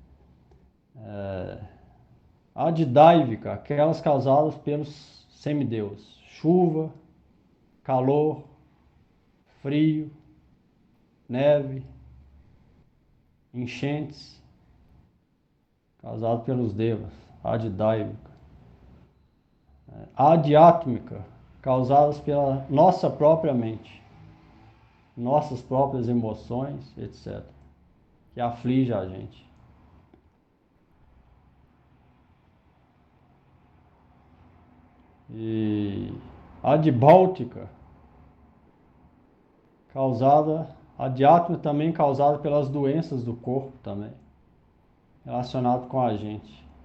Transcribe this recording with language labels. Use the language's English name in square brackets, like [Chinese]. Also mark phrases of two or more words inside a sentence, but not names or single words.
[Portuguese] A Adidaivika, aquelas causadas pelos semideuses. Chuva, calor, frio, neve, enchentes, causado pelos devas. Adidaivika. Adhyatmika, causadas pela nossa própria mente, nossas próprias emoções, etc., que aflige a gente. E adbáltica, adhyatma também causada pelas doenças do corpo também, relacionado com a gente.